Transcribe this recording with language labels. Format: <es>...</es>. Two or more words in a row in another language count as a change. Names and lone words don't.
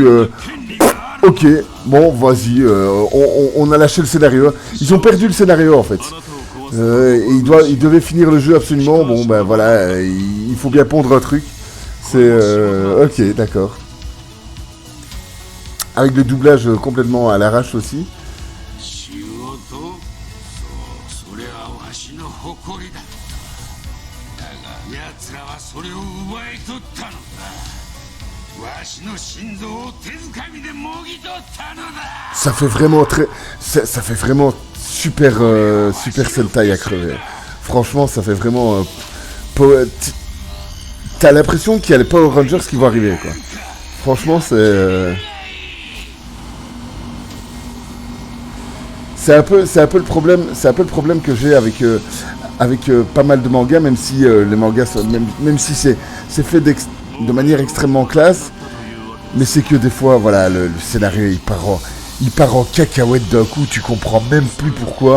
<fr>ok, bon, vas-y, on a lâché le scénario. Ils ont perdu le scénario, en fait. Ils devaient finir le jeu absolument. Bon, ben voilà, il faut bien pondre un truc. C'est... ok, d'accord. avec le doublage complètement à l'arrache aussi.</fr> <ja>仕事そうそれはわしの誇りだだが奴らはそれを奪い取ったのだわしの心臓を手づかみでもぎ取ったのだ</ja> <fr>Ça fait vraiment ça fait vraiment super super Sentai à crever. Franchement, ça fait vraiment t'as l'impression qu'il y a les Power Rangers qui vont arriver, quoi. Franchement, c'est un peu le problème que j'ai avec pas mal de mangas, même si les mangas sont, même si c'est fait de manière extrêmement classe, mais c'est que des fois, voilà, le scénario il part en cacahuète d'un coup, tu comprends même plus pourquoi.</fr>